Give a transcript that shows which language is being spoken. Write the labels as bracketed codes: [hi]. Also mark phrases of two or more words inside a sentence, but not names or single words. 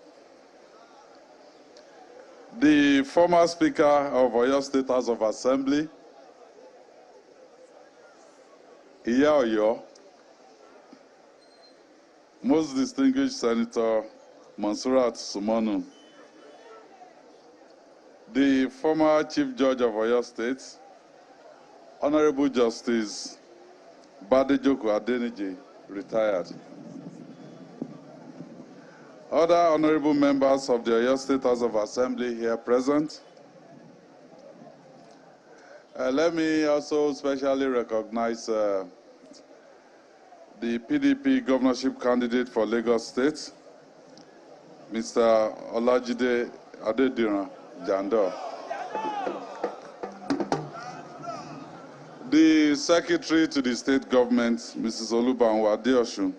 [en] The former Speaker of Oyo State House of Assembly, Iya Oyo, most distinguished Senator Monsurat Sumonu, the former Chief Judge of Oyo State, Honorable Justice Badejoku Adeniji, retired. Other honorable members of the Oyo State House of Assembly here present. Let me also specially recognize the PDP governorship candidate for Lagos State, Mr. Olajide Adediran Jando. The Secretary to the State Government, Mrs. Olubanwa Adeosun.